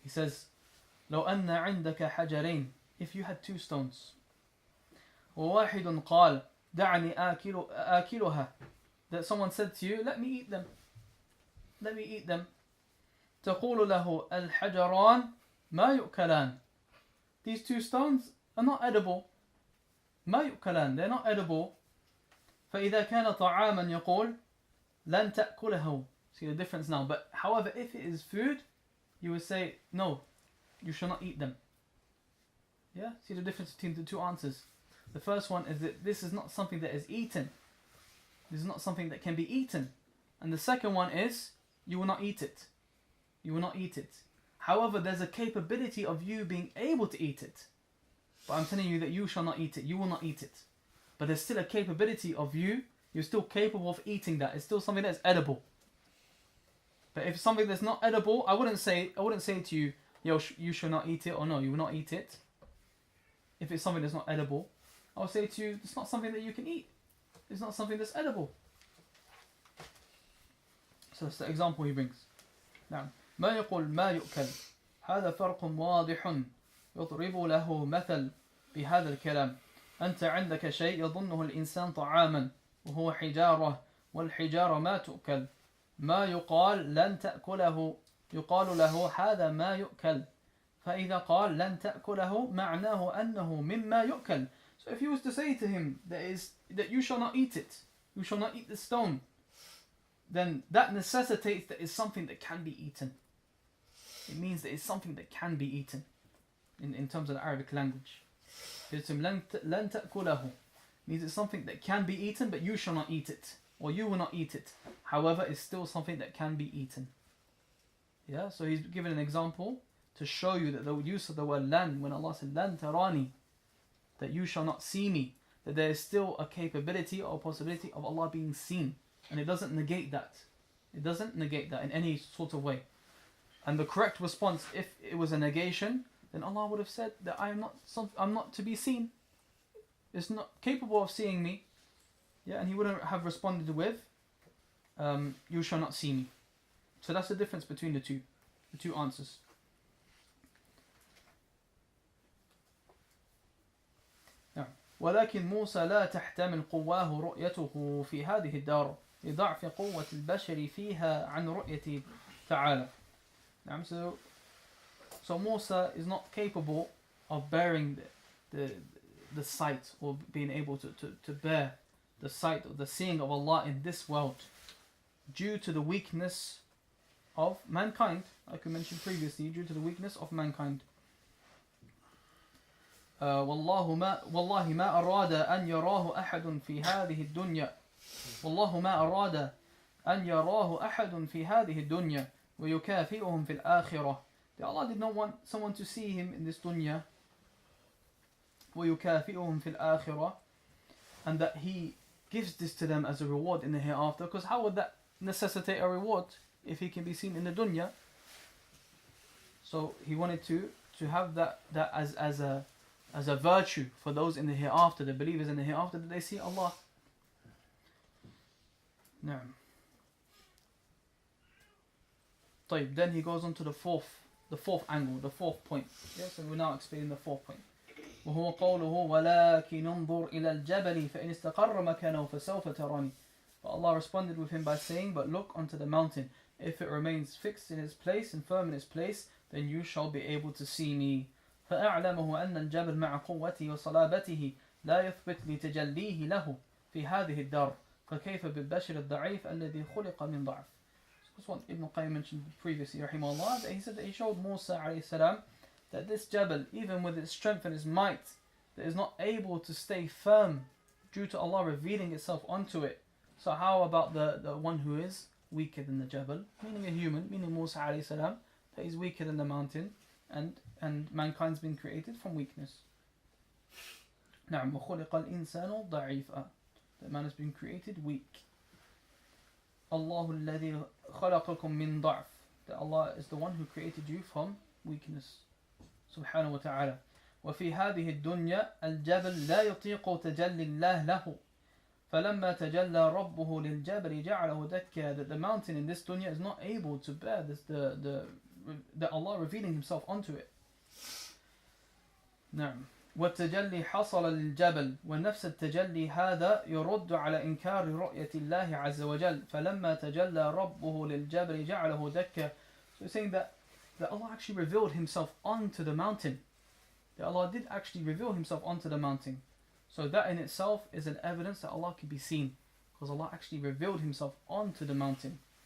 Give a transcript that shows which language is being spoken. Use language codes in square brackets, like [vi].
[en] He says, [ar] لو أن عندك حجرين, [en] if you had 2 stones, [ar] وواحد قال دعني آكلها, [en] that someone said to you, let me eat them, [ar] تقول له الحجران ما يؤكلان, [en] these 2 stones are not edible, [ar] ما يؤكلان, [en] they're not edible. [ar] فإذا كان طعاما يقول لن تأكله, [en] see the difference now. But however, if it is food, you would say no, you shall not eat them. Yeah, see the difference between the 2 answers. The first one is that this is not something that is eaten, this is not something that can be eaten. And the second one is you will not eat it, however, there's a capability of you being able to eat it. But I'm telling you that you shall not eat it, you will not eat it. But there's still a capability of you're still capable of eating that. It's still something that's edible. But if it's something that's not edible, I wouldn't say to you, yo, you shall not eat it, or no, you will not eat it. If it's something that's not edible, I'll say to you, it's not something that you can eat. It's not something that's edible. So that's the example he brings. [ar] Now, ما يقول ما يؤكل, هذا فرق واضح يضرب له مثل بهذا الكلام. أنت عندك شيء يظنه الإنسان طعاما وهو حجارة, والحجارة ما تؤكل. ما يقال لن تأكله, يقال له هذا ما يؤكل. فإذا قال لن تأكله معناه أنه مما يؤكل. [en] So if he was to say to him that you shall not eat it, you shall not eat the stone, then that necessitates that it's something that can be eaten. It means that it's something that can be eaten in terms of the Arabic language. [ar] لن تأكله [en] means it's something that can be eaten, but you shall not eat it, or you will not eat it. However, it's still something that can be eaten. Yeah, so he's given an example to show you that the use of the word lan, when Allah said lan tarani, that you shall not see me, that there is still a capability or possibility of Allah being seen, and it doesn't negate that. It doesn't negate that in any sort of way. And the correct response, if it was a negation, then Allah would have said that I'm not to be seen. It's not capable of seeing me. Yeah, and he wouldn't have responded with, you shall not see me. So that's the difference between the two answers. [ar] Now, ولكن موسى لا تحتمل قواه رؤيته في هذه الدار لضعف قوة البشر فيها عن رؤيته تعالى. [en] So Musa is not capable of bearing the sight, or being able to bear the sight or the seeing of Allah in this world, due to the weakness of mankind, like we mentioned previously, due to the weakness of mankind. [ar] والله ما أراد أن يراه أحد في هذه الدنيا والله ما أراد أن يراه أحد في هذه الدنيا ويكافئهم في الآخرة. [en] That Allah did not want someone to see him in this dunya, [ar] ويكافئهم في الآخرة, [en] and that he gives this to them as a reward in the hereafter. Because how would that necessitate a reward if he can be seen in the dunya? So he wanted to have that as a virtue for those in the hereafter, the believers in the hereafter, that they see Allah. [ar] نعم. [en] طيب, then he goes on to the fourth angle, the fourth point. Yes, and we're now explaining the fourth point. [ar] وهو قوله ولكن انظر إلى الجبل فإن استقر مكانه فسوف تراني. [en] But Allah responded with him by saying, but look unto the mountain. If it remains fixed in its place and firm in its place, then you shall be able to see me. [ar] فأعلمه أن الجبل مع قوته وصلابته لا يثبت لتجليه له في هذه الدار فكيف بالبشر الضعيف الذي خلق من ضعف. [en] This one Ibn Al-Qayyim mentioned previously, rahimahullah, that he said that he showed Musa alayhi salam that this Jabal, even with its strength and its might, that is not able to stay firm due to Allah revealing itself onto it. So how about the one who is weaker than the Jabal, meaning a human, meaning Musa alayhi salam, that is weaker than the mountain, and mankind's been created from weakness. [ar] نعم وخلق الإنسان ضعيفا, [en] that man has been created weak. [ar] الله الذي خلقكم من ضعف, [en] that Allah is the one who created you from weakness. [ar] سبحانه وتعالى. وفي هذه الدنيا الجبل لا يطيق تجلي الله له فلما تجلى ربه للجبل جعله دكا. [en] That the mountain in this dunya is not able to bear this, the Allah revealing himself onto it. [ar] نعم. والتجلي حصل للجبل ونفس التجلي هذا يرد على إنكار رؤية الله عز وجل فلما تجلى ربه للجبل جعله دكا. [en] So he's saying that Allah actually revealed himself onto the mountain. That Allah did actually reveal himself onto the mountain. So that in itself is an evidence that Allah can be seen, because Allah actually revealed himself onto the mountain.